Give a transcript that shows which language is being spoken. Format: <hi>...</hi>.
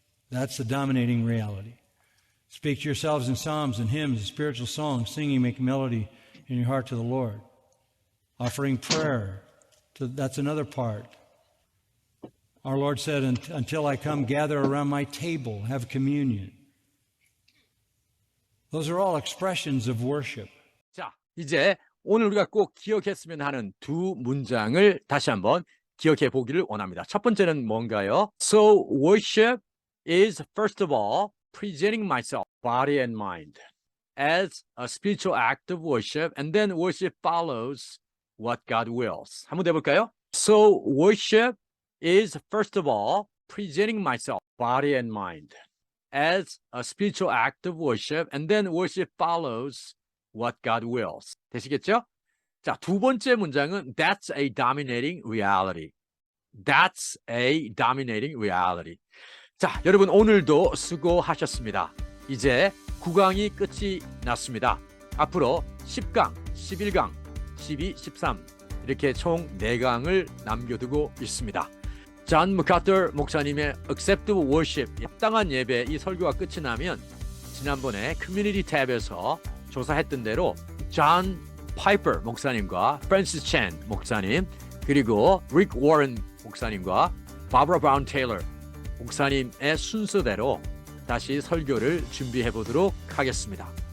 <en>That's the dominating reality. Speak to yourselves in psalms and hymns and spiritual songs, singing, making melody in your heart to the Lord. Offering prayer, that's another part. Our Lord said, until I come, gather around my table, have communion. Those are all expressions of worship.</en> <ko>자, 이제 오늘 우리가 꼭 기억했으면 하는 두 문장을 다시 한번 기억해 보기를 원합니다. 첫 번째는 뭔가요?</ko> <en>So worship is first of all presenting myself, body and mind, as a spiritual act of worship, and then worship follows what God wills.</en> <ko>한번 해볼까요?</ko> <en>So worship is first of all presenting myself, body and mind, as a spiritual act of worship, and then worship follows what God wills.</en> <ko>되시겠죠? 자, 두 번째 문장은</ko> <en>that's a dominating reality. That's a dominating reality.</en> <ko>자, 여러분 오늘도 수고하셨습니다. 이제 9강이 끝이 났습니다. 앞으로 10강, 11강, 12, 13 이렇게 총 4강을 남겨두고 있습니다. 존 마카터 목사님의 Acceptable Worship, 합당한 예배 이 설교가 끝이 나면 지난번에 커뮤니티 탭에서 조사했던 대로 존 파이퍼 목사님과 프랜시스 챈 목사님 그리고 릭 워런 목사님과 바브라 브라운 테일러 목사님의 순서대로 다시 설교를 준비해 보도록 하겠습니다.</ko>